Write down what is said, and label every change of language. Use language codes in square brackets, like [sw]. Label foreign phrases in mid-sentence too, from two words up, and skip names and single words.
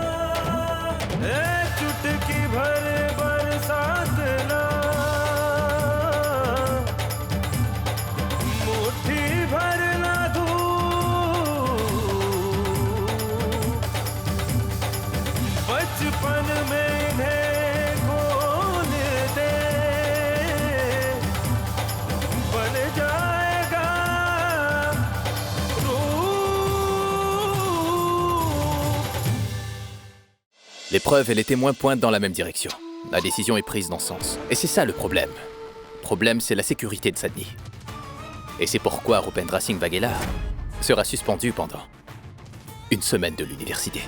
[hi] चुटकी भर बरसात ना, मुट्ठी भर ना धूप, बचपन में इन्हें खोल दे, बन जाएगा [fr] Les preuves et les témoins pointent dans la même direction. La décision est prise dans ce sens. Et c'est ça le problème. Le problème, c'est la sécurité de Sadhni. Et c'est pourquoi Rupendra Singh Vaghela sera suspendu pendant une semaine de l'université.